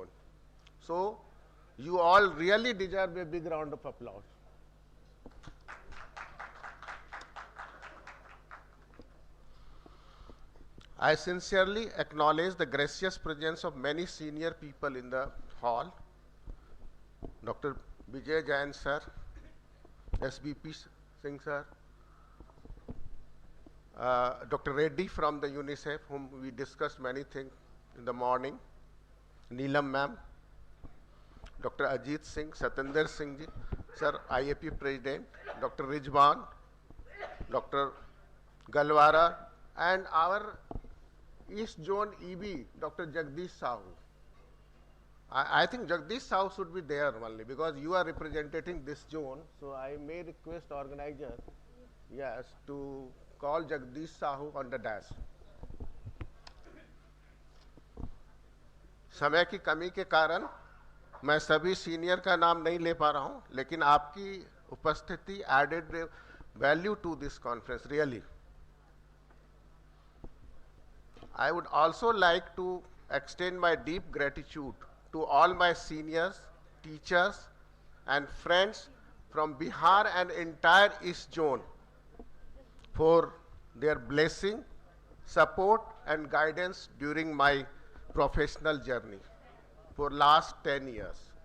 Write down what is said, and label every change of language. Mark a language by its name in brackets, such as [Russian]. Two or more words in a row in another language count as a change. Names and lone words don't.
[English] So, you all really deserve a big round of applause. I sincerely acknowledge the gracious presence of many senior people in the hall. Dr. Vijay Jain sir, SBP Singh sir, Dr. Reddy from the UNICEF, whom we discussed many things in the morning, Neelam ma'am, Dr. Ajit Singh, Satinder Singh ji, sir, IAP President, Dr. Rijwan, Dr. Galwara, and our East Zone EB, Dr. Jagdish Sahu. I think Jagdish Sahu should be there only because you are representing this zone, so I may request organizer, yes, to call Jagdish Sahu on the dash. [Hindi] समय की कमी के कारण मैं सभी सीनियर का नाम नहीं ले पा रहा हूं, लेकिन आपकी उपस्थिति [English] added value to this conference, really. I would also like to extend my deep gratitude to all my seniors, teachers, and friends from Bihar and entire East Zone for their blessing, support, and guidance during my professional journey for last 10 years.